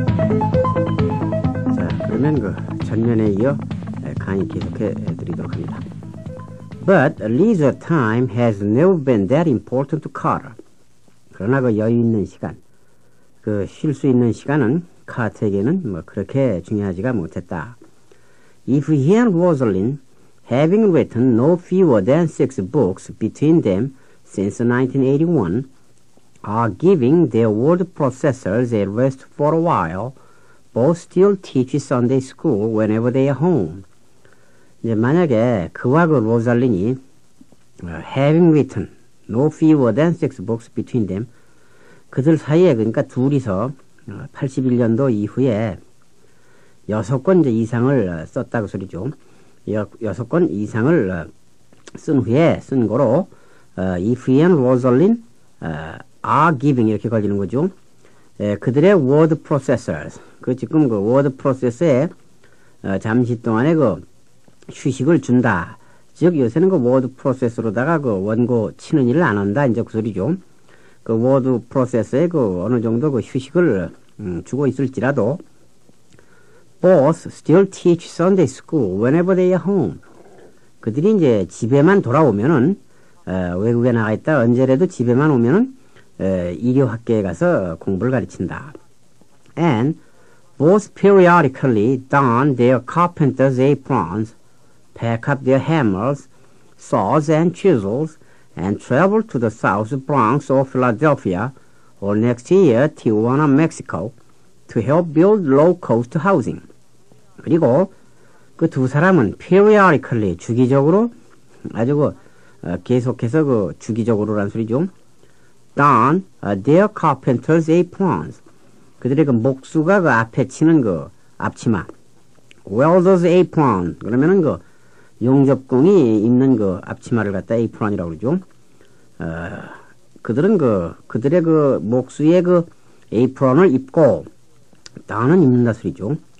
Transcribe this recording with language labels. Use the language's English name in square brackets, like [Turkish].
[Korean] 이번에는 그 전면에 이어 강의 계속해 드리도록 합니다. [English] But leisure time has never been that important to Carter. [Korean] 그러나 그 여유 있는 시간, 그 쉴 수 있는 시간은 카트에게는 뭐 그렇게 중요하지가 못했다. [English] If he and Rosalind, having written no fewer than 6 books between them since 1981, are giving their word processors a rest for a while, both still teach Sunday school whenever they are home. [Korean] 이제 만약에 그와 그 로잘린이 [English] having written no fewer than 6 books between them, [Korean] 그들 사이에 그러니까 둘이서 81년도 이후에 6권 이상을 썼다고 소리죠. 6권 이상을 쓴 후에 쓴 거로 [English] if he and Rosalind are giving [Korean] 이렇게 걸리는 거죠. 그들의 word processors, 그 지금 그 word processor에 잠시 동안에 그 휴식을 준다. 즉 요새는 그 word processor로다가 그 원고 치는 일을 안 한다. 이제 그 소리죠. 그 word processor에 그 어느 정도 그 휴식을 주고 있을지라도 [English] both still teach Sunday school whenever they are home. [Korean] 그들이 이제 집에만 돌아오면은 외국에 나가 있다 언제라도 집에만 오면은 일요학교에 가서 공부를 가르친다. [English] And both periodically don their carpenter's aprons, pack up their hammers, saws and chisels, and travel to the South Bronx or Philadelphia, or next year Tijuana, Mexico, to help build low-cost housing. [Korean] 그리고 그 두 사람은 periodically 주기적으로 아주 계속해서 그 주기적으로란 소리죠. [English] don their carpenter's aprons. [Korean] 그들의 그 목수가 그 앞에 치는 그 앞치마. [English] welder's apron. [Korean] 그러면은 그 용접공이 입는 그 앞치마를 갖다 apron이라고 그러죠. 그들은 그들의 그 목수의 그 apron을 입고 don은 입는다 소리죠.